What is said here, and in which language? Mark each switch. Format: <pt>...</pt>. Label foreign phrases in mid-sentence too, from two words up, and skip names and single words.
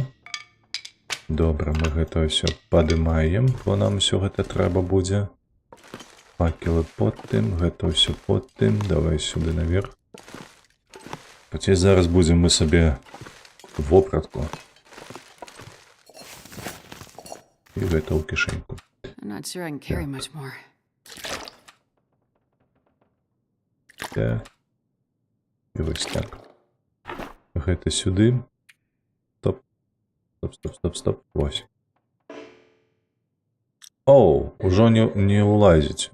<be>Добра, мы гэта ўсё падымаем, бо нам усё гэта трэба будзе. Факелы под тым, гэта ўсё под тым. Давай сюды наверх. Хаця зараз будзем мы сабе вопратку. І гэта ў кішэньку.</be> <en>I'm not sure I can carry much more.</en> <be>Так. І вось так. Гэта сюды. Стоп. Вось. Оу, ужо не ўлазіць.</be>